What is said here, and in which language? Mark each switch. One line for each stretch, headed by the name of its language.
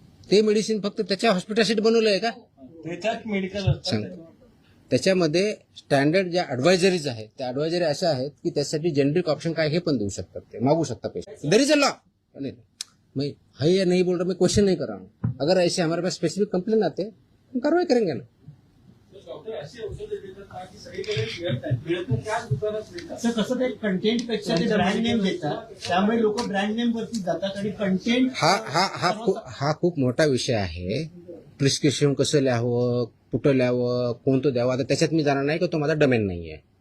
Marathi: ते मेडिसिन फक्त त्याच्या हॉस्पिटलसाठी बनवलं आहे का? त्याच्यात मेडिकल त्याच्यामध्ये स्टँडर्ड ज्या ऍडवायझरीज आहेत, त्या ऍडवायझरी अशा आहेत की त्यासाठी जेनरिक ऑप्शन काय हे पण देऊ शकतात, ते मागू शकता patient.
English: There is a law.
Hindi: मैं है या नहीं बोल रहा, मैं क्वेश्चन नहीं कर रहा हूँ. अगर ऐसे हमारे पास स्पेसिफिक कंप्लेन आते हैं हम कार्रवाई करेंगे ना.
Marathi: कसं ते कंटेंट पेक्षा ते ब्रँड नेम देतात, त्यामुळे लोक ब्रँड नेम वरती जातात आणि कंटेंट. हा खूप मोठा विषय आहे. प्रिस्क्रिप्शन कसं लिहावं, कुठं लिहावं, कोणतं द्यावं, आता त्याच्यात मी जाणार नाही की तो माझा डोमेन नाही आहे.